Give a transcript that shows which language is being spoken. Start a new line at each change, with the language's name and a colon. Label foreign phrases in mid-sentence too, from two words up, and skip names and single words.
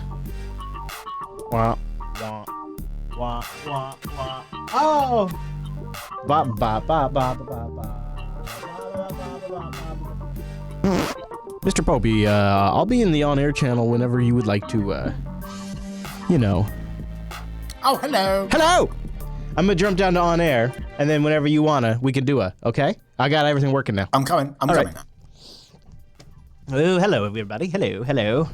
English: Wah, wah, wah, wah, wah. Oh! Ba, ba, ba, ba, ba, ba. Mr. Popey, I'll be in the on-air channel whenever you would like to, you know. Oh, hello. Hello! I'm gonna jump down to on-air, and then whenever you wanna, we can do okay? I got everything working now. I'm coming. I'm coming. Right. Oh, hello, everybody. Hello, hello.